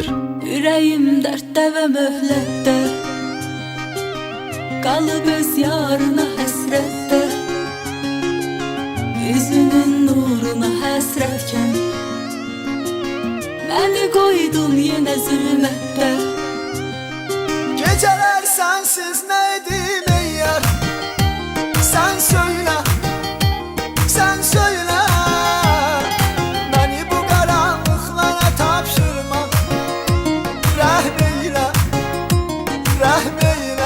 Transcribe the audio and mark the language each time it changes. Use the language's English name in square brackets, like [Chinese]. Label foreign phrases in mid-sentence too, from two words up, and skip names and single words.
[Azerbaijani] Ürəyim dərddə və möhlətdə, qalıb öz yarına həsrətdə, üzünün nuruna həsrətkən, məni qoydun yenə zülmətdə. [Turkish] Geceler sensiz neydim ey yar? Sen söyle, sen söyle. Beni bu karanlıklara tapşırma. Rahm eyle, rahm eyle.